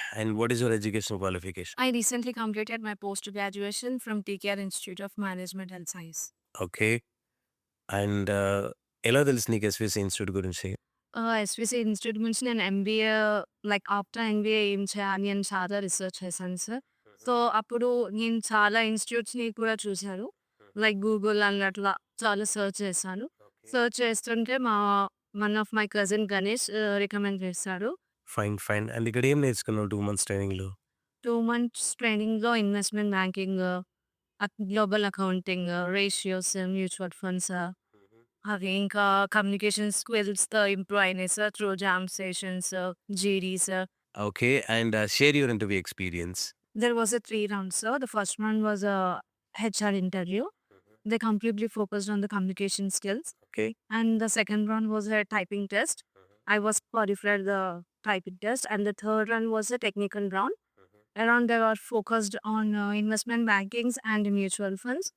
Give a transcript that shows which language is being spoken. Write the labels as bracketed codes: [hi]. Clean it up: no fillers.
[en] And what is your educational qualification? I recently completed my post-graduation from TKR Institute of Management and Science. Okay. [te] And ఎలా తెలుసు నీకు SVC institute గురించి? SVC institute గురించి నేను MBA after MBA ఏం చేయాలి అని చాలా రిసర్చ్ చేశాను సార్. సో, అప్పుడు నేను చాలా ఇన్‌స్టిట్యూట్స్‌ని కూడా చూసాను. లైక్ గూగుల్ అని అట్లా చాలా సెర్చ్ చేశాను. సెర్చ్ చేస్తుంటే [en] one of my cousin [te] Ganesh recommend చేశాడు. ఫైన్. అండ్ ఇక్కడ ఏం నేర్చుకున్నావు 2 మంత్స్ ట్రైనింగ్‌లో? 2 మంత్స్ ట్రైనింగ్‌లో investment banking, global accounting, ratios, mutual funds అవి ఇంకా కమ్యూనికేషన్ స్కిల్స్‌తో ఇంప్రూవ్ అయినాయి sir through jam sessions, జీడీస్. Okay. [en] And share your interview experience. There was a 3 rounds, sir. The first one was a HR interview. They completely focused on the communication skills. Okay. And the second one was a typing test. I was qualified the typing test. And the third one was a technical round. Around they were focused on investment bankings and mutual funds.